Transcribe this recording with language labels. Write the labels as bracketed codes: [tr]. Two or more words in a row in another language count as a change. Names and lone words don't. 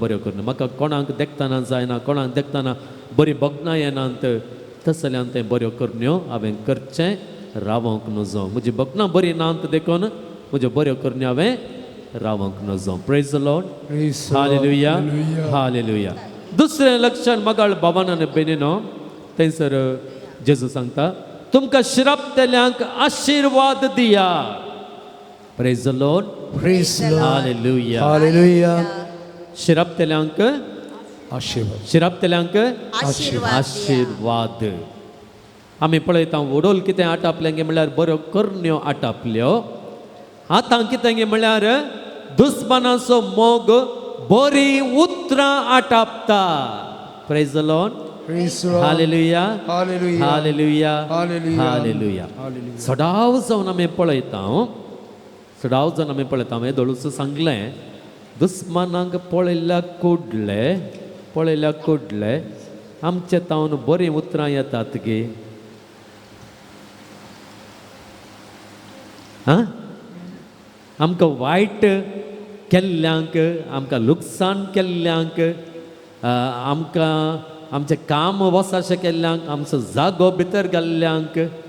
[kok] बऱ्यो करण्यो म्हाका कोणाक देखताना जायना कोणाक देखताना बरी बगना येनात तसल्यान ते बऱ्यो करण्यो हांवें करचें रावोंक नजो म्हजी बगना बरी नात देखून म्हज्यो बऱ्यो करण्यो हांवें रावोंक नजो [en] praise the Lord [kok] हालेलुया हालेलुया दुसरें लक्षण मगाळ भावान आनी भयणीनो थंयसर जेजू सांगता तुमकां श्रापतल्यांक आशिर्वाद दिया [en] praise the Lord Praise the Lord. हालेलुया Hallelujah. [kok] श्रापतल्यांक आशीर्वाद श्रापतल्यांक आशीर्वाद आशीर्वाद आमी पळयता वडोल कितें आटापलें गे म्हळ्यार बऱ्यो करण्यो आटापल्यो आतां कितें गे म्हळ्यार दुस्मानाचो मोग बरी उतरां आटापता [en] praise the Lord Praise the Lord. हालेलुया Hallelujah. हालेलुया Hallelujah. हालेलुया Hallelujah. [kok] सडाव जावन आमी पळयता सडाव जावन आमी पळयता हांवें दोळूच सांगलें दुस्मानांक पळयल्या कुडले आमचे तावन बरीं उतरां येतात गे हां आमकां वायट केल्ल्यांक आमकां लुकसाण केल्ल्यांक आमकां आमचें काम वसाशें केल्ल्यांक आमचो जागो भितर घाल्ल्यांक